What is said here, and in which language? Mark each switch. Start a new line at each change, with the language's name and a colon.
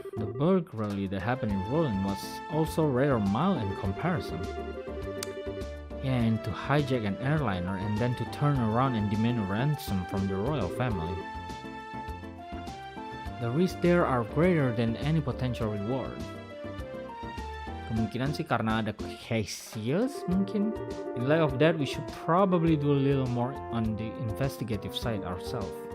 English: The burglary that happened in Roland was also rather mild in comparison. Yeah, and to hijack an airliner and then to turn around and demand a ransom from the royal family. The risks there are greater than any potential reward.
Indonesian: Kemungkinan sih karena ada cases mungkin.
English: In light of that, we should probably do a little more on the investigative side ourselves.